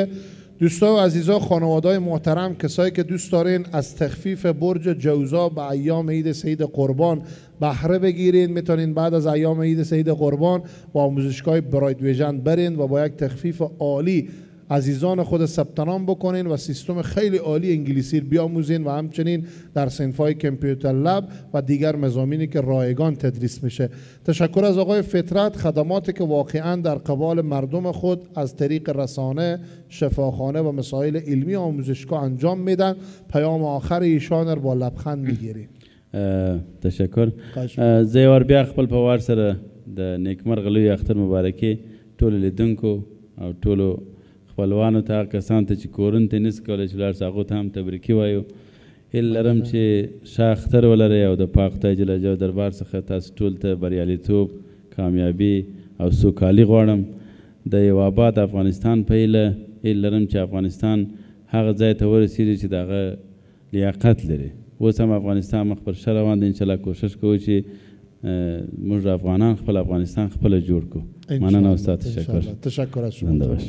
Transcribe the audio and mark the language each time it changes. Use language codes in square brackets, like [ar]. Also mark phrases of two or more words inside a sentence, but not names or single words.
[fa] دوستا و عزیزا، خانواده‌های محترم، کسایی که دوست دارین از تخفیف برج جوزا به ایام عید سعید قربان بهره بگیرین، میتونین بعد از ایام عید سعید قربان با آموزشگاه برایدویژن برین و با یک تخفیف عالی عزیزان خود ثبت نام بکنین و سیستم خیلی عالی انگلیسی بیاموزین و همچنین در صنف‌های کامپیوتر لب و دیگر مضامینی که رایگان تدریس میشه. تشکر از آقای فطرت، خدماتی که واقعا در قبال مردم خود از طریق رسانه، شفاخانه و مسائل علمی آموزشگاه انجام میدن. پیام آخر ایشان با لبخند میگیریم. تشکر. [ps] زیوار بیا خپل په وار سره د نیکمرغ لوی اختر مبارکي ټول لیدونکو او ټولو خپلوانو ته، کسانو ته چې کورن ته نس کولی چې لاړ شي هغو ته هم تبریکي وایو. هیله لرم چې ښه اختر ولرئ او د پاک خدای جل جلاله دربار څخه تاسو ټول ته بریالیتوب، کامیابي او سوکالي غواړم. د یو آباد افغانستان په هیله لرم چې افغانستان هغه ځای ته ورسېږي چې د هغه لیاقت لري. اوس هم افغانستان مخ پر ښه روان دی. انشاءالله کوشش کوو چې موږ افغانان خپل افغانستان خپله جوړ کړو. مننه استاد. [fa] تشکر. تشکر از شما.